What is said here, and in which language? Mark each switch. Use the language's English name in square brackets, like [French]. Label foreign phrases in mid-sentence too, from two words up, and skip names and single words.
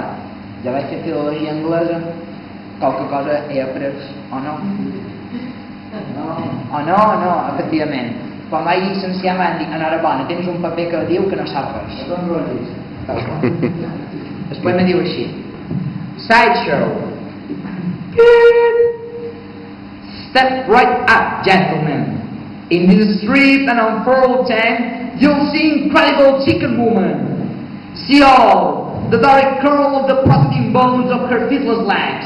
[Catalan] Jo vaig fer filologia anglesa, qualque cosa he après, o no? No, efectivament. Quan vaig llicenciar m'han dit, enhorabona, tens un paper que diu que no sap res. El poema diu així: [English] Sideshow. Step right up, gentlemen. In this street and on 410, you'll see incredible chicken woman. See all the dark curl of the protruding bones of her feetless legs.